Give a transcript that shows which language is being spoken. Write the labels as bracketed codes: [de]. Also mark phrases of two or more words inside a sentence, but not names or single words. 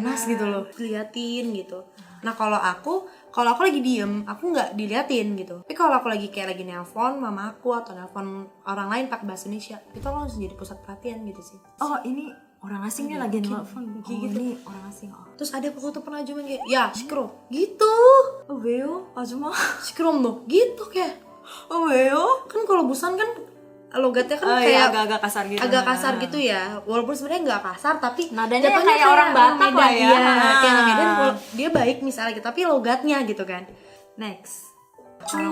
[id] panas gitu loh, diliatin gitu. Nah kalau aku lagi diem, aku nggak diliatin gitu. Tapi kalau aku lagi kayak lagi nelpon mama aku atau nelpon orang lain pakai bahasa Indonesia, itu langsung jadi pusat perhatian gitu sih. Oh ini orang asing nih lagi mungkin. nelfon. Oh Gitu. ini orang asing. Oh. Terus ada aku tuh pernah cuma kayak, ya 시끄러 gitu, [ko] Oh 왜요? 아줌마? 시끄럼 노 [id] gitu kayak. [ko] Oh 왜요? [id] Kan kalau Busan kan logatnya kan Oh, kayak iya, agak-agak kasar gitu. agak kasar gitu ya, walaupun sebenarnya nggak kasar tapi Nadanya jatuhnya kayak orang Batak Medan, lah ya. iya, kayak orang Medan kalau dia baik misalnya gitu tapi logatnya gitu kan. Next. Orang